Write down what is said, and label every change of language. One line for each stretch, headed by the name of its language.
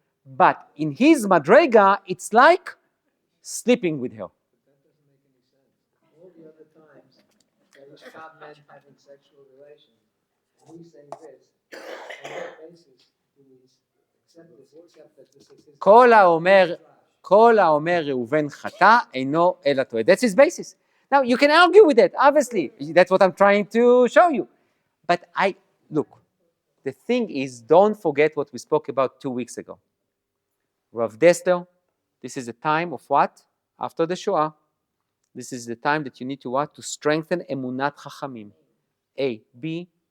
English: But in his Madrega, it's like sleeping with her. all the other times Vayishkav meant having sexual relations. And he's saying this, on what basis do we accept this, except that this is his
Hebrew: כל האומר ראובן חטא אינו אלא טועה.
English: That's his basis. Now, you can argue with that, obviously. That's what I'm trying to show you. But look, the thing is, don't forget what we spoke about 2 weeks ago. Rav Dessler, this is a time of what? After the Shoah. This is the time that you need to what? To strengthen emunat chachamim. A. B.